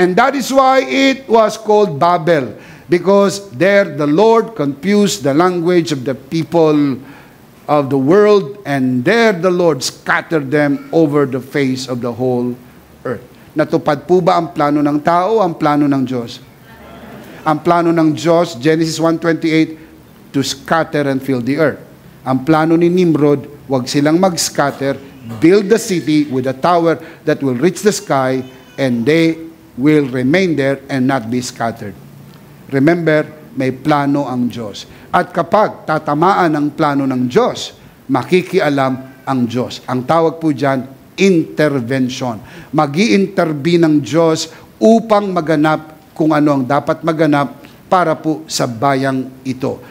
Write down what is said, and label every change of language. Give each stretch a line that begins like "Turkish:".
English: "And that is why it was called Babel, because there the Lord confused the language of the people of the world, and there the Lord scattered them over the face of the whole earth."
Filipino: Natupad po ba ang plano ng tao o ang plano ng Diyos? Ang plano ng Diyos,
English: Genesis 1:28, to scatter and fill the earth.
Filipino: Ang plano ni Nimrod, wag silang mag-scatter,
English: build the city with a tower that will reach the sky, and they will remain there and not be scattered. Remember,
Filipino: may plano ang Diyos. At kapag tatamaan ang plano ng Diyos, makikialam ang Diyos. Ang tawag po dyan, intervention. Mag-i-intervene ng Diyos upang maganap kung ano ang dapat maganap para po sa bayang ito.